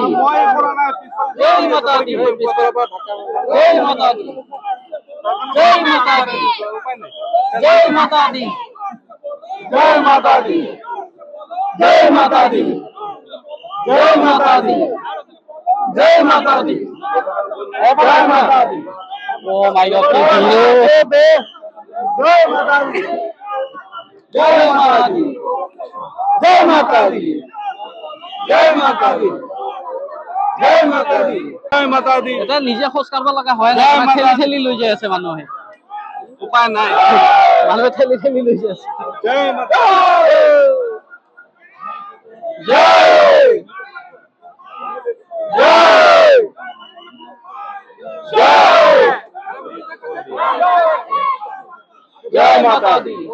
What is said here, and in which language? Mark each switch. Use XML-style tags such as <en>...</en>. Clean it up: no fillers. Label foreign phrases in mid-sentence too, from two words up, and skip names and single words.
<hi>जय माता दी, जय माता दी, जय माता दी, जय माता दी, जय माता दी, जय माता दी, जय माता दी, जय माता दी, जय माता दी।</hi> <en>Oh my God,</en> <hi>जय माता दी, जय माता दी, जय माता दी, जय माता दी, जय माता दी, जय माता दी।</hi> <as>এটা নিজে খোজ কাঢ়ব লগা হয় না, ঠেলি ঠেলি লৈ যাই আছে মানুহে, উপায় নাই, মানুহে ঠেলি ঠেলি লৈ যাই আছে।</as> <hi>जय माता, जय जय जय जय माता दी।</hi>